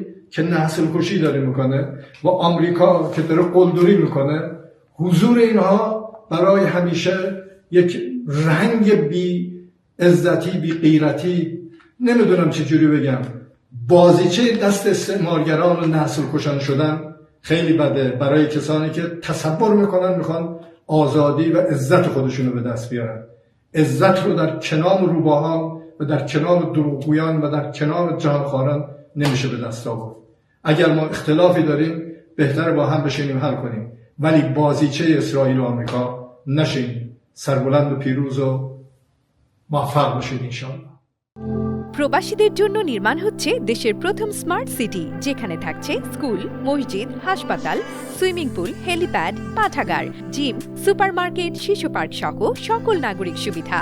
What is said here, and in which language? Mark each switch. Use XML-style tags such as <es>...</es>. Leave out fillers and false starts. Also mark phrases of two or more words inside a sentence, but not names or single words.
<fa>که نسل کشی داره میکنه و آمریکا که داره قلدری میکنه، حضور اینها برای همیشه یک رنگ بی عزتی، بی غیرتی، نمیدونم چجوری بگم، بازیچه دست استعمارگران و نسل کشان شدن خیلی بده برای کسانی که تصور میکنن میخوان آزادی و عزت خودشونو به دست بیارن. عزت رو در کنار روباهان و در کنار دروغگویان و در کنار جهانخواران نمیشه به دست آورد. اگر ما اختلافی داریم بهتر با هم بشینیم حل کنیم، ولی بازیچه اسرائیل و آمریکا نشیم. سربلند پیروز و موفق باشید ইনশাআল্লাহ।</fa> <bn>প্রবাসীদের জন্য নির্মাণ হচ্ছে দেশের প্রথম</bn> <en>smart city,</en> <bn>যেখানে থাকছে স্কুল, মসজিদ, হাসপাতাল,</bn> <en>swimming pool,</en> <bn>হেলিপ্যাড, পাঠাগার, জিম, সুপারমার্কেট, শিশু পার্ক সহ সকল নাগরিক সুবিধা।</bn>